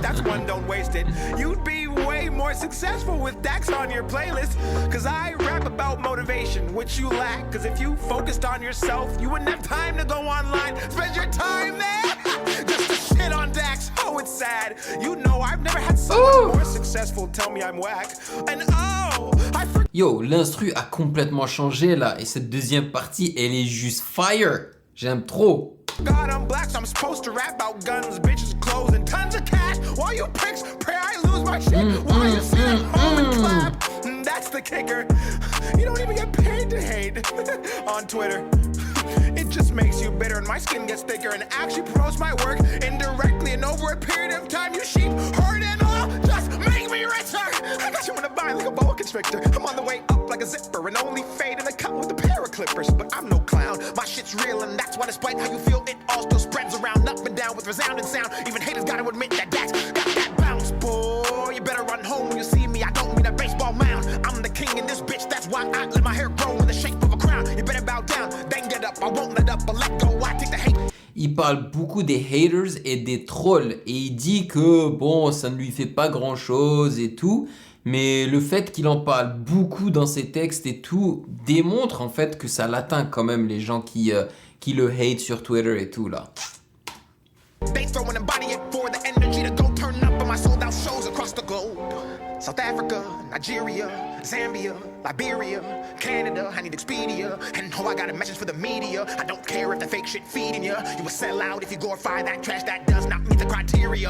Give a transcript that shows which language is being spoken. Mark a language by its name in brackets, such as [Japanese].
[English] That's one, don't waste it. You'd be way more successful with Dax on your playlist. Cause I rap about motivation, which you lack. Cause if you focused on yourself, you wouldn't have time to go online. Spend your time there just to shit on Dax. Oh, it's sad. You know I've never had someone more successful tell me I'm whack. And oh, I forgot. [French] Yo, l'instru a complètement changé là, et cette deuxième partie, elle est juste fire. J'aime trop. [English] God, I'm black, so I'm supposed to rap about guns, bitches, clothes, and tons of cash. While you pricks pray I lose my shit, while you sit at home and clap. That's the kicker. You don't even get paid to hate on Twitter. It just makes you bitter and my skin gets thicker and actually promotes my work indirectly. And over a period of time, you sheep hurt and all just make me richer. I got you in a bind like a boa constrictor. I'm on the way up like a zipper and only fade in the cut with a pair of clippers. But I'm no clown, my shit's real and that's why despite how you feel, it all still spreads around up and down with resounding sound. Even haters gotta admit that Dax got that bounce. Boy, you better run home when you see me. I don't mean a baseball mound. I'm the king in this bitch, that's why I let my hair grow in the shape of a crown. You better bow down, then get up. I won't let up, but let go. I take the hate. [French] Il parle beaucoup des haters et des trolls et il dit que bon, ça ne lui fait pas grand chose et tout, mais le fait qu'il en parle beaucoup dans ses textes et tout démontre en fait que ça l'atteint quand même les gens qui le hate sur Twitter et tout là. [English] They throwing and body it for the energy to go turn up in my sold out shows across the globe. South Africa, Nigeria, Zambia, Liberia, Canada, I need Expedia. And oh, I got a message for the media. I don't care if the fake shit feeding you. You will sell out if you glorify that trash that does not meet the criteria.